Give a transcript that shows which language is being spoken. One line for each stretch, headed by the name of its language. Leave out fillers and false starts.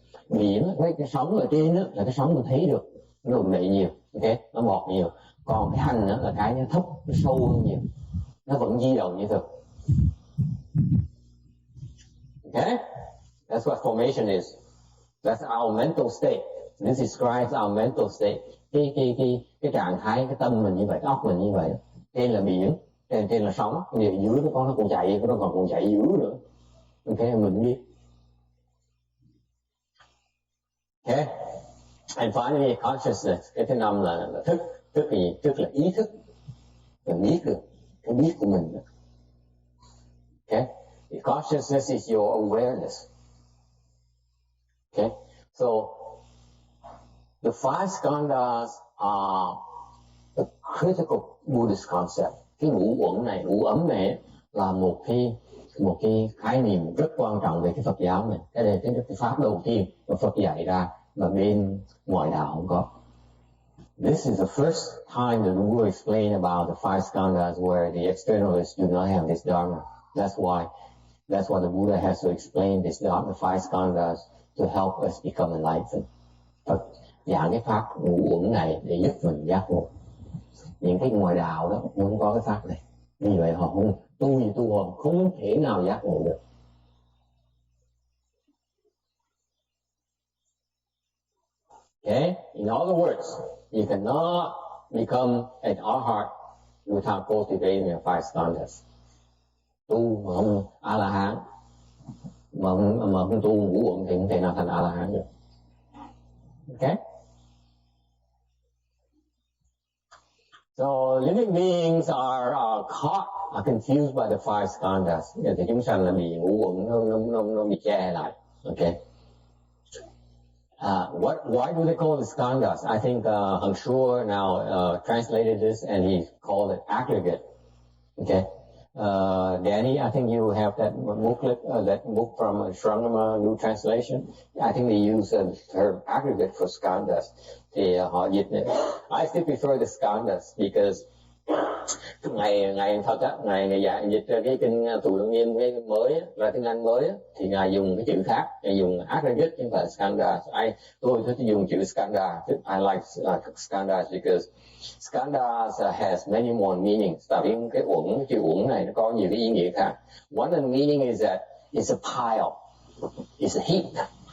Vietnamese: Biển cái sóng ở trên đó là cái sóng mình thấy được, nó đụng đậy nhiều, ok, nó bọt nhiều. Còn cái hành đó là cái nó thấp, nó sâu hơn nhiều, nó vẫn di động như thường.
English: Okay, that's what formation is. That's our mental state. This describes our mental state.
Vietnamese: Cái trạng thái, cái tâm mình như vậy, cái óc mình như vậy. Trên là biển, trên là sóng, điều dưới nó còn chạy, nó còn chạy dưới nữa. Ok, mình biết.
English: Okay, and finally consciousness.
Vietnamese: Cái thứ năm là thức. Thức là gì? Thức là ý thức. Mình biết được cái biết của mình.
English: Okay, the consciousness is your awareness. Okay, so the five skandhas are a critical Buddhist concept.
Vietnamese: Cái ngũ uẩn này, ngũ ấm này là một cái khái niệm rất quan trọng về cái Phật giáo này. Cái này cái pháp đầu tiên mà Phật dạy ra mà bên ngoại đạo không có.
English: This is the first time that we will explain about the five skandhas where the externalists do not have this dharma. That's why the Buddha has to explain this dharma, the five skandhas, to help us become enlightened.
Vietnamese: Phật giảng cái pháp ngũ uẩn này để giúp mình giác ngộ. Những cái ngoại đạo đó muốn có cái pháp này, vì vậy họ không tu không thể nào giác ngộ được.
English: Okay, in other words, you cannot become an arhat without cultivating the five skandhas.
Vietnamese: Tu mà không a la hán, mà không tu ngũ uẩn thì không thể nào thành a la hán được.
English: Okay. So living beings are caught, are confused by the five skandhas.
Vietnamese: Thì chúng sanh là bị ngũ uẩn nó bị che lại.
English: Okay. Why do they call it skandhas? I think Hằng Shua now translated this and he called it aggregate. Okay. Danny, I think you have that booklet, that book from Shrangama New Translation. I think they use the term aggregate for skandhas.
Vietnamese: Thì họ dịch này.
English: I still prefer the skandhas because
Vietnamese: ngày thật á, ngày dịch cái kinh Tụ Lăng Nghiêm cái mới á, là tiếng Anh mới á, thì ngài dùng cái chữ khác, ngài dùng aggregate chứ không phải skandhas. Tôi thích dùng chữ skandha.
English: I like skandhas because skandhas has many more meanings.
Vietnamese: Tại vì cái chữ uẩn này nó có nhiều cái ý nghĩa khác.
English: One of the meaning is that it's a pile, it's a heap.